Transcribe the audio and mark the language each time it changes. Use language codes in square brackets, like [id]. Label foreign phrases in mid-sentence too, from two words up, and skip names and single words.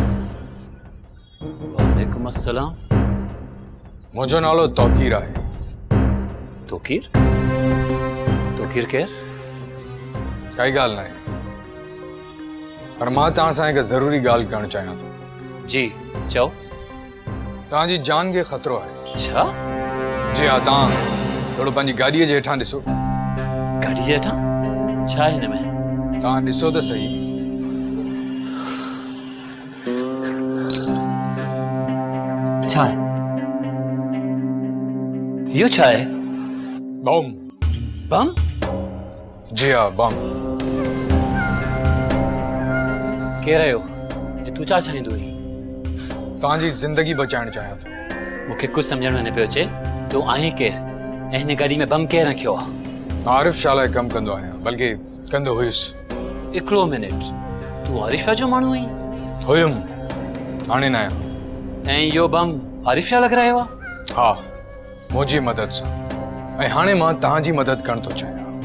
[ar] वालेकुम अस्सलाम। [sd] मुझो नालो तौकीर आहे। तोकीर? तोकीर केर? काई गाल ना है, पर मां तहां सां हिकु ज़रूरी गाल करणु चाहियां थो। जी चओ। तहांजी जान खे ख़तरो आहे। छा? [hi] जी हाँ, [sd] तहां थोड़ो पंहिंजी गाॾीअ जे हेठां ॾिसो। गाड़ी जे हेठां? छा है हिन में? तहां ॾिसो त सही। छा है? यो छा है? बम। बम? [hi] जी हाँ, [sd] बम। केर आयो? ये तू छा चाहींदो हुई? तहांजी ज़िंदगी बचाइणु चाहियां थो। मूंखे कुछ समझण में न पियो अचे। तू आहीं केर? ऐं हिन गाड़ी में बम केर रखियो आहे? आरिफ शाह लाइ कमु कंदो आहियां, बल्कि कंदो हुयुसि। हिकिड़ो मिनट, तू आरिफ शाह जो माण्हू आहीं? हुयुमि, हाणे न आहियां। ऐं इहो बम आरिफ शाह लॻारायो आहे? हा, मुंहिंजी मदद सां। ऐं हाणे मां तहांजी मदद करणु थो चाहियां।